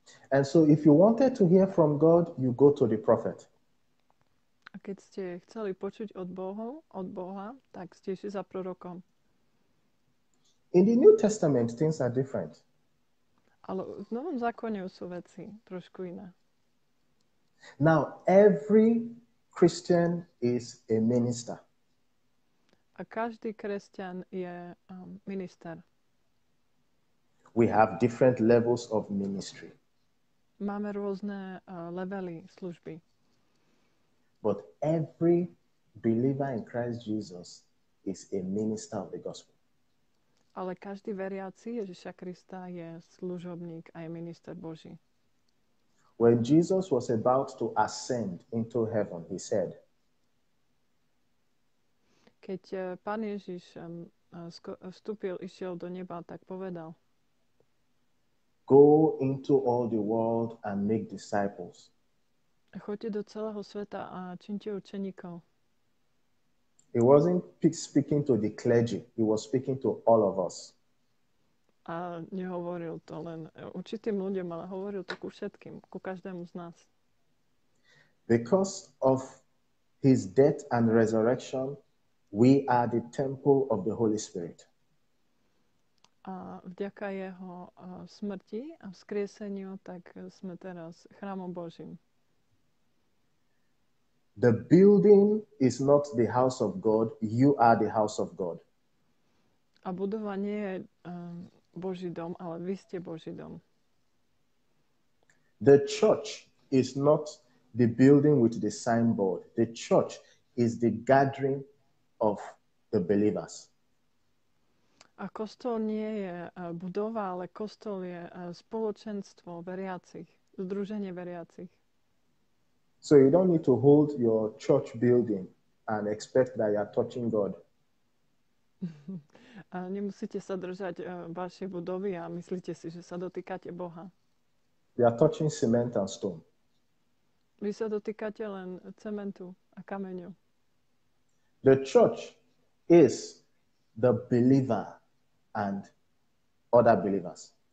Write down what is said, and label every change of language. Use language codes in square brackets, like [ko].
[en] And so if you wanted to hear from God, you go to the prophet. [sk] A keď ste chceli počuť od Boha, tak ste išli za prorokom. [en] In the New Testament, things are different. [sk] Ale v Novom zákone sú veci trošku iné. [en] Now, every Christian is a minister. [sk] A každý kresťan je minister. [en] We have different levels of ministry. [sk] Máme rôzne levely služby. [en] But every believer in Christ Jesus is a minister of the gospel. [sk] Ale každý veriaci Ježiša Krista je služobník a je minister Boží. [en] When Jesus was about to ascend into heaven, he said, [sk] Keď Pán Ježiš vstúpil, išiel do neba, tak povedal: [en] Go into all the world and make disciples. [sk] Choďte do celého sveta a čiňte učeníkov. [en] He wasn't speaking to the clergy. He was speaking to all of us. [sk] A nehovoril to len určitým ľuďom, ale hovoril to ku všetkým, ku každému z nás. [en] Because of his death and resurrection, we are the temple of the Holy Spirit. [sk] A vďaka jeho smrti a vzkrieseniu, tak sme teraz chrámom Božím. [en] The building is not the house of God. You are the house of God. [sk] A budova nie je Boží dom, ale vy ste Boží dom. [en] The church is not the building with the signboard. The church is the gathering of the believers. [sk] A kostol nie je budova, ale kostol je spoločenstvo veriacich, združenie veriacich. [en] So you don't need to hold your church building and expect that you are touching God. [sk] A nemusíte sa držať vašej budovy a myslíte si, že sa dotýkate Boha. [en] You are touching cement and stone. [sk] Vy sa dotýkate len cementu a kameňu. [en] The church is the believer and other believers.